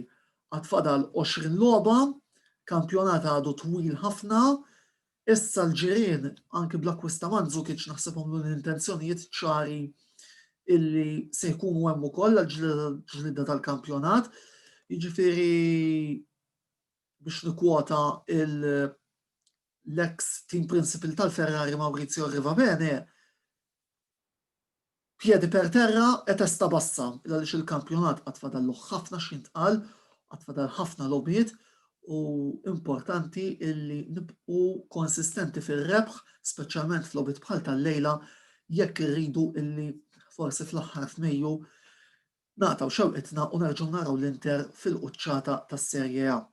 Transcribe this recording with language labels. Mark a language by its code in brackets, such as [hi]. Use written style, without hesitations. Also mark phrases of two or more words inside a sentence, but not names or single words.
[mt] Qatt fadal 20 logħba, kampjonat għadu twil ħafna, issa l-ġirien anke bl-akkwista Mandzukic naħsebhom l-intenzjonijiet ċari illi se jkunu hemm ukoll għall-ġlieda tal-kampjonat. Jiġifieri biex nikkwota l-ex team principal tal-Ferrari Maurizio Rivabene, [it] piedi per terra e testa bassa, [mt] għaliex il-kampjonat qatt fadallu ħafna x'jintqal, qatt fadal ħafna logħbiet u importanti illi nibqu konsistenti fil-rebħ, speċjalment fl-logħbiet bħal tal-lejla, jekk irridu illi forsi fl-aħħar f'Mejju nagħtaw xewqitna u nerġgħu naraw l-Inter fil-quċċata tas-Serje A.